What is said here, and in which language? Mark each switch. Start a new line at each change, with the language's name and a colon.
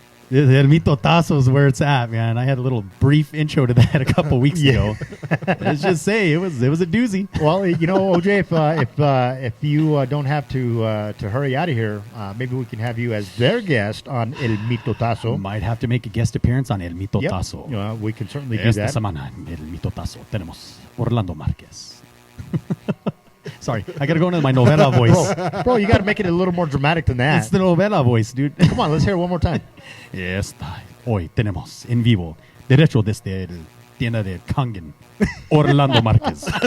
English: The El Mitotazo is where it's at, man. I had a little brief intro to that a couple weeks ago. Let's just say it was a doozy. Well, OJ, if you don't have to hurry out of here, maybe we can have you as their guest on El Mitotazo. Might have to make a guest appearance on El Mitotazo. Yep. We can certainly do
Spanish: Esta
English: that.
Spanish: semana en El Mitotazo tenemos Orlando Márquez.
English: Sorry, I got to go into my novela voice. Bro, you got to make it a little more dramatic than that. It's the novela voice, dude. Come on, let's hear it one more time.
Spanish: Hoy tenemos en vivo, derecho desde el tienda de Kangen, Orlando Márquez.